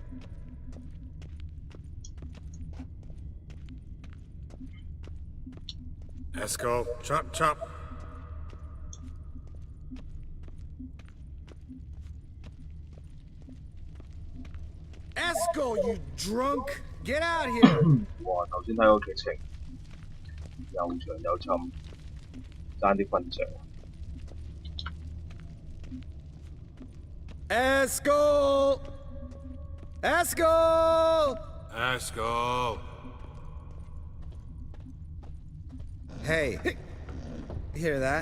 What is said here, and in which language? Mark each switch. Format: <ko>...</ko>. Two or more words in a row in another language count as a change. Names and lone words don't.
<en>Eskel, chop, chop. Eskel, you drunk! Get out here! 哇！</en> <yue>頭先睇個劇情又長又沉，爭啲瞓着。</yue> <en>Eskel! Eskel! Eskel! Hey, you hear that?</en>